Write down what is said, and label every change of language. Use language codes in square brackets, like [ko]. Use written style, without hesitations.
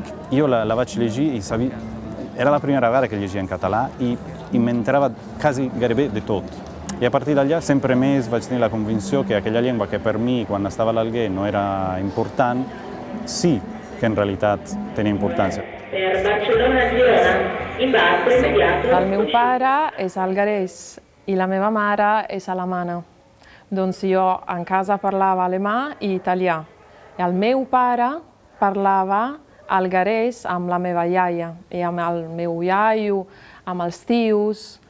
[ca] Jo la vaig llegir i era la primera vegada que llegia en català i m'enterava quasi gairebé de tot. I a partir d'allà sempre més vaig tenir la convinció que aquella llengua que per mi quan estava a l'Alguer no era important, sí que en realitat tenia importància. [it] Per Barcelona-Girona, imbarco immediato. [ca] El meu pare és algarès i la meva mare és alemana. Doncs jo en casa parlava alemà i italià. I el meu pare parlava algarès amb la meva iaia i amb el meu iaio, amb els tios.